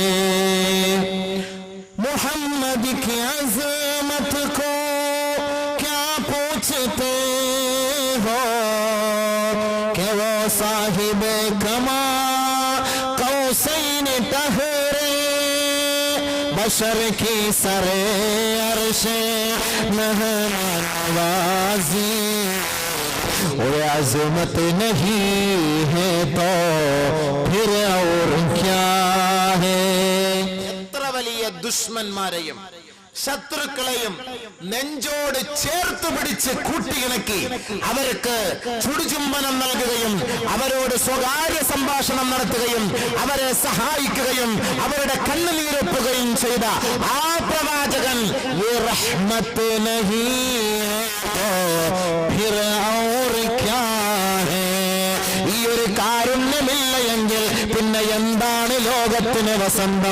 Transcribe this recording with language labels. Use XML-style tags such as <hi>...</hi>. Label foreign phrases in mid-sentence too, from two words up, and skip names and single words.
<hi>मोहम्मद की अज़मत को क्या पूछते हो कि वो साहिब</hi> <ar>قاب قوسين</ar> <hi>टहरे बशर की सरे अर्शे नवाज़ी वो अज़मत नहीं है तो फिर और क्या है?</hi> <ml>दुश्मन्माരെയും ശത്രുക്കളെയും നെഞ്ചോട് ചേർത്ത് പിടിച്ച് കൂട്ടിയിണക്കി അവർക്ക് ചുടുചുംബനം നൽകുകയും അവരോട് സ്വകാര്യ സംഭാഷണം നടത്തുകയും അവരെ സഹായിക്കുകയും അവരുടെ കണ്ണുനീരൊപ്പുകയും ചെയ്ത ആ പ്രവാചകൻ ഈ ഒരു കാരുണ്യമില്ല എങ്കിൽ പിന്നെ എന്താണ് ലോകത്തിന് വസന്തം?</ml>